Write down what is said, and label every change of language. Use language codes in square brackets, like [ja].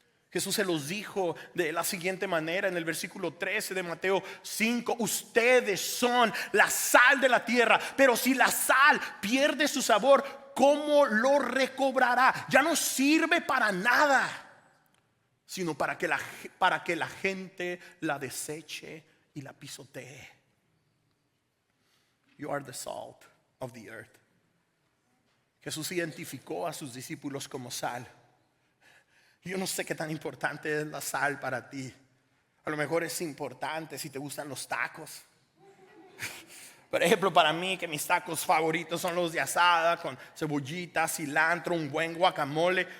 [es] Jesús se los dijo de la siguiente manera en el versículo 13 de Mateo 5: ustedes son la sal de la tierra, pero si la sal pierde su sabor, ¿cómo lo recobrará? Ya no sirve para nada, sino para que la gente la deseche y la pisotee. [en] You are the salt of the earth. [es] Jesús identificó a sus discípulos como sal. Yo no sé qué tan importante es la sal para ti. A lo mejor es importante si te gustan los tacos. Por ejemplo, para mí, que mis tacos favoritos son los de asada con cebollita, cilantro, un buen guacamole.